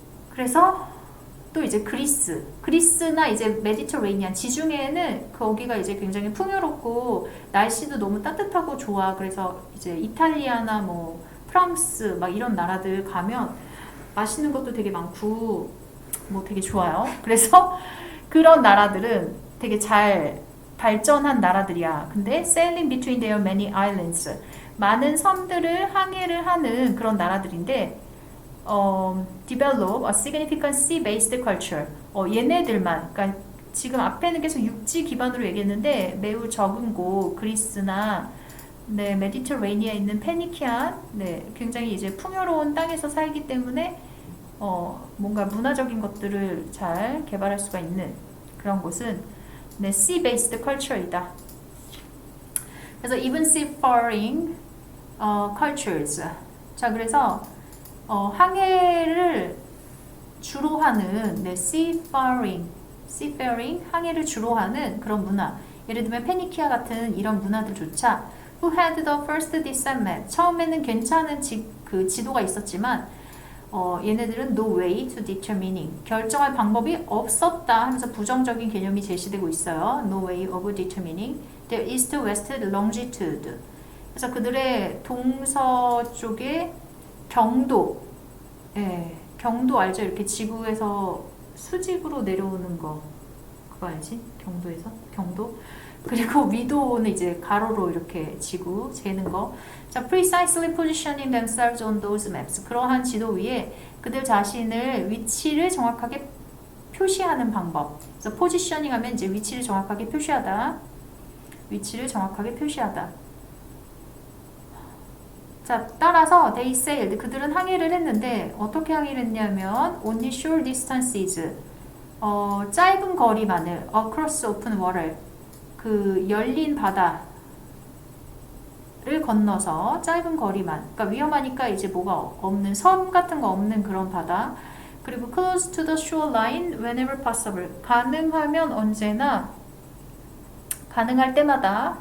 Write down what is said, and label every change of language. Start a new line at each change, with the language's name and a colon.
Korean: 그래서 또 이제 그리스나 이제 메디터레이니안 지중해에는 거기가 이제 굉장히 풍요롭고 날씨도 너무 따뜻하고 좋아. 그래서 이제 이탈리아나 뭐 프랑스 막 이런 나라들 가면 맛있는 것도 되게 많고 뭐 되게 좋아요. 그래서 그런 나라들은 되게 잘 발전한 나라들이야.
English: 근데 sailing between their many islands,
Korean: 많은 섬들을 항해를 하는 그런 나라들인데,
English: develop a significant sea-based culture.
Korean: 얘네들만, 그러니까 지금 앞에는 계속 육지 기반으로 얘기했는데 매우 적은 곳, 그리스나 메디터레이니아에 있는 페니키안, 굉장히 이제 풍요로운 땅에서 살기 때문에 뭔가 문화적인 것들을 잘 개발할 수가 있는 그런 곳은 네, sea-based culture이다.
English: 그래서 even seafaring cultures.
Korean: 자, 그래서 항해를 주로 하는 네, seafaring, 항해를 주로 하는 그런 문화. 예를 들면 페니키아 같은 이런 문화들조차
English: who had the first descent map.
Korean: 처음에는 괜찮은 그 지도가 있었지만 얘네들은
English: no way to determining.
Korean: 결정할 방법이 없었다 하면서 부정적인 개념이 제시되고 있어요.
English: No way of determining their east-west longitude.
Korean: 그래서 그들의 동서쪽의 경도, 예, 경도 알죠? 이렇게 지구에서 수직으로 내려오는 거, 그거 알지? 경도에서? 경도? 그리고 위도는 이제 가로로 이렇게 지구 재는 거.
English: 자, precisely positioning themselves on those maps.
Korean: 그러한 지도 위에 그들 자신을 위치를 정확하게 표시하는 방법. 그래서 positioning 하면 이제 위치를 정확하게 표시하다. 위치를 정확하게 표시하다. 자, 따라서
English: they sailed.
Korean: 그들은 항해를 했는데 어떻게 항해를 했냐면
English: only short distances.
Korean: 짧은 거리만을
English: across open water.
Korean: 그 열린 바다를 건너서 짧은 거리만, 그러니까 위험하니까 이제 뭐가 없는 섬 같은 거 없는 그런 바다.
English: 그리고 close to the shoreline whenever possible.
Korean: 가능하면 언제나, 가능할 때마다.